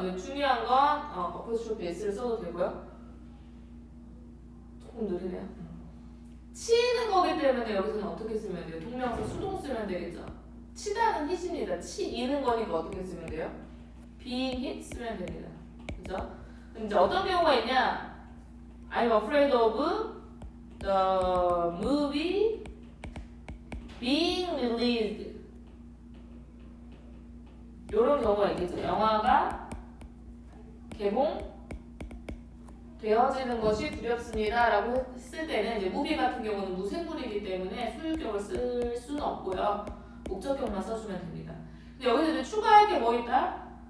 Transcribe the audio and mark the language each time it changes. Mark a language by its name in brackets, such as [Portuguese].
[Korean] 근데 중요한 건 apostrophe s를 써도 되고요. 조금 느리네요. 치이는 거기 때문에 여기서는 어떻게 쓰면 돼요? 동명사 수동 쓰면 되겠죠. 치다는 hit입니다. 치이는 거니까 어떻게 쓰면 돼요? [English] being hit [Korean] 쓰면 됩니다. 그죠? 그럼 이제 어떤 경우가 있냐? [English] I'm afraid of the movie being released. [Korean] 이런 경우가 있겠죠. 영화가 개봉되어지는 것이 두렵습니다. 라고 했을 때는 이제 movie 같은 경우는 무생물이기 때문에 소유격을 쓸 수는 없고요. 목적격만 써주면 됩니다. 근데 여기서 이제 추가할 게 뭐 있다?